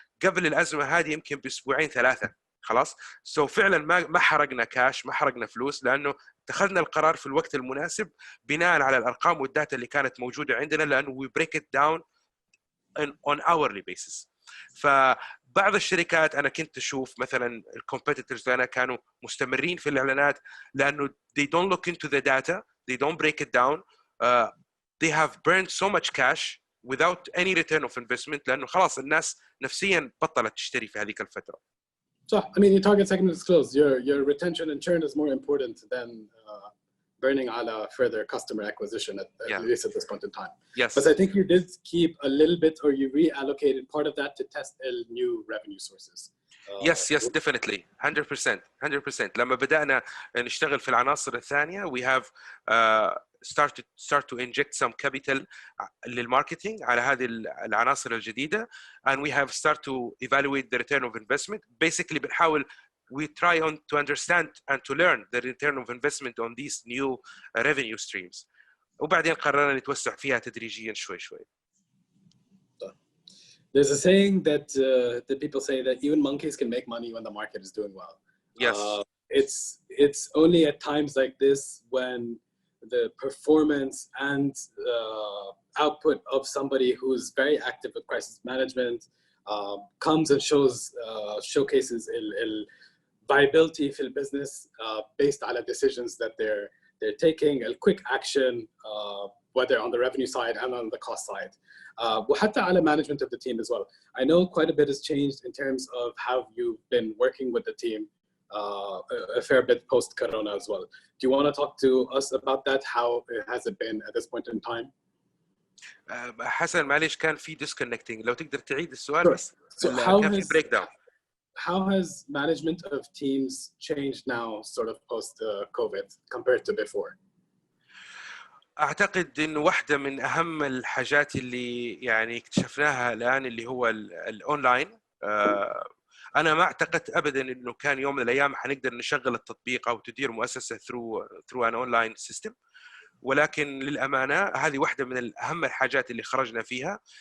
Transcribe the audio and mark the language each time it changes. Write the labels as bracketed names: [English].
[Arabic] قبل الأزمة هذه يمكن بأسبوعين 3 خلاص. [English] so [Arabic] فعلا ما حرقنا كاش، ما حرقنا فلوس، لأنه اتخذنا القرار في الوقت المناسب بناء على الأرقام والداتا اللي كانت موجودة عندنا، لأنه [English] we break it down on hourly basis. [Arabic] فبعض الشركات انا كنت اشوف مثلا الكومبيتيتورز لنا كانوا مستمرين في الاعلانات لانه [English] they don't look into the data, they don't break it down, they have burned so much cash without any return of investment [Arabic] لانه خلاص الناس نفسيا بطلت تشتري في هذيك الفتره. صح. [English] I mean your target segment is closed. Your retention and churn is more important than burning [Arabic] على [English] further customer acquisition at least at this point in time. Yes. But I think you did keep a little bit, or you reallocated part of that to test new revenue sources. Yes, definitely. 100%. [Arabic] لما بدأنا نشتغل في العناصر الثانية [English] we have start to inject some capital [Arabic] للماركتينج على هذه العناصر الجديدة [English] and we have start to evaluate the return of investment. Basically [Arabic] بنحاول [English] we try to understand and to learn the return of investment on these new revenue streams. [Arabic] وبعدين قررنا نتوسع فيها تدريجيا شوي. [English] There's a saying that people say that even monkeys can make money when the market is doing well. Yes. It's only at times like this when the performance and output of somebody who's very active with crisis management comes and showcases viability for the business based on the decisions that they're taking, a quick action, whether on the revenue side and on the cost side. [Arabic] وحتى على [English] management of the team as well. I know quite a bit has changed in terms of how you've been working with the team a fair bit post-corona as well. Do you want to talk to us about that? How has it been at this point in time? [Arabic] حسن معلش كان في disconnecting، لو تقدر تعيد السؤال بس. [English] So [Arabic] كان في breakdown. [English] How has management of teams changed now, sort of post-COVID, compared to before? [Arabic] أعتقد إنه واحدة من أهم الحاجات اللي يعني اكتشفناها الآن اللي هو الأونلاين. انا ما اعتقدت ابدا انه كان يوم من الايام حنقدر نشغل التطبيق او تدير مؤسسه [English] through an online system. [Arabic] ولكن للامانه هذه واحده من اهم الحاجات اللي خرجنا فيها.